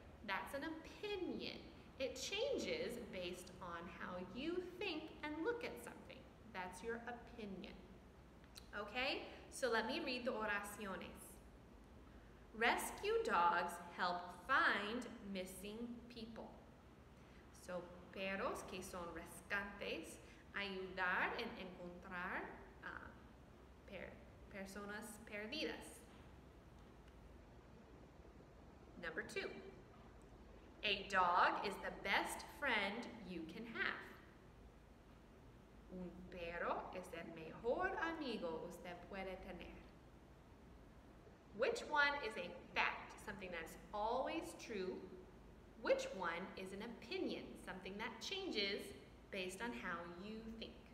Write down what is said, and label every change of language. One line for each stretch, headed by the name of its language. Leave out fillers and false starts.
English: That's an opinion. It changes based on how you think and look at something. That's your opinion. Okay, so let me read the oraciones. Rescue dogs help find missing people.
Spanish: So, perros que son rescates, ayudar en encontrar personas perdidas.
English: Number 2. A dog is the best friend you can have.
Spanish: Un perro es el mejor amigo usted puede tener.
English: Which one is a fact, something that's always true? Which one is an opinion, something that changes based on how you think?